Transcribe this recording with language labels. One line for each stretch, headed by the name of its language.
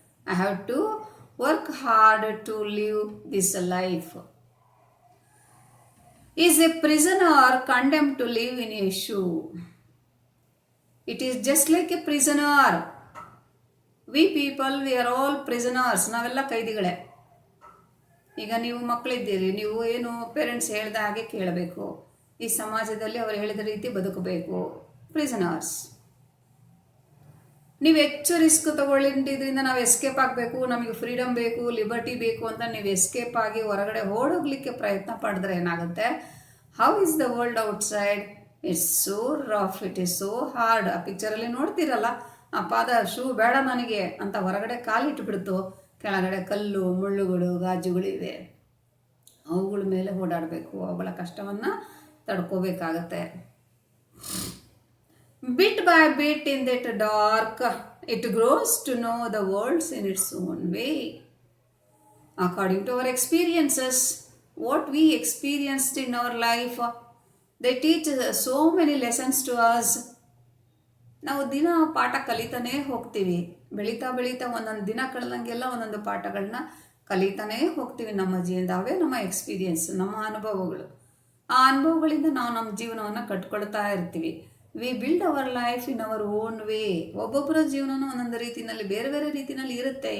English: I have to work hard to live this life. Is a prisoner condemned to live in a shoe? It is just like a prisoner. We people, we are all prisoners.
Kannada: ನಾವೆಲ್ಲ ಕೈದಿಗಳೇ. ಈಗ ನೀವು ಮಕ್ಕಳಿದ್ದೀರಿ, ನೀವು ಏನು parents ಹೇಳ್ದ ಹಾಗೆ ಕೇಳಬೇಕು, ಈ ಸಮಾಜದಲ್ಲಿ ಅವರು ಹೇಳಿದ ರೀತಿ ಬದುಕಬೇಕು. ಪ್ರಿಸನರ್ಸ್. ನೀವು ಹೆಚ್ಚು ರಿಸ್ಕ್ ತಗೊಳ್ಳಿದ್ರಿಂದ ನಾವು ಎಸ್ಕೇಪ್ ಆಗಬೇಕು, ನಮಗೆ ಫ್ರೀಡಮ್ ಬೇಕು, ಲಿಬರ್ಟಿ ಬೇಕು ಅಂತ ನೀವು ಎಸ್ಕೇಪ್ ಆಗಿ ಹೊರಗಡೆ ಓಡೋಗ್ಲಿಕ್ಕೆ ಪ್ರಯತ್ನ ಪಡಿದ್ರೆ ಏನಾಗುತ್ತೆ?
English: How is the world outside? It's so rough, it is so hard.
Kannada: ಆ ಪಿಕ್ಚರಲ್ಲಿ ನೋಡ್ತೀರಲ್ಲ, ಆ ಪಾದ ಶೂ ಬೇಡ ನನಗೆ ಅಂತ ಹೊರಗಡೆ ಕಾಲಿಟ್ಬಿಡ್ತು, ಕೆಳಗಡೆ ಕಲ್ಲು ಮುಳ್ಳುಗಳು ಗಾಜುಗಳು ಇವೆ, ಅವುಗಳ ಮೇಲೆ ಓಡಾಡಬೇಕು, ಅವುಗಳ ಕಷ್ಟವನ್ನು ತಡ್ಕೋಬೇಕಾಗತ್ತೆ.
English: Bit by bit in that dark it grows to know the worlds in its own way. according to our experiences, what we experienced in our life. They teach so many lessons to us.
Kannada: ನಾವು ದಿನ ಪಾಠ ಕಲಿತಾನೇ ಹೋಗ್ತೀವಿ. ಬೆಳೀತಾ ಬೆಳೀತಾ ಒಂದೊಂದು ದಿನ ಕಳೆದಂಗೆಲ್ಲ ಒಂದೊಂದು ಪಾಠಗಳನ್ನ ಕಲಿತಾನೇ ಹೋಗ್ತೀವಿ ನಮ್ಮ ಜೀವನದ. ಅವೇ ನಮ್ಮ ಎಕ್ಸ್ಪೀರಿಯನ್ಸ್, ನಮ್ಮ ಅನುಭವಗಳು. ಆ ಅನುಭವಗಳಿಂದ ನಾವು ನಮ್ಮ ಜೀವನವನ್ನು ಕಟ್ಕೊಳ್ತಾ ಇರ್ತೀವಿ.
English: We build our life in our own way.
Kannada: ಒಬ್ಬೊಬ್ಬರ ಜೀವನನೂ ಒಂದೊಂದು ರೀತಿಯಲ್ಲಿ ಬೇರೆ ಬೇರೆ ರೀತಿಯಲ್ಲಿ ಇರುತ್ತೆ.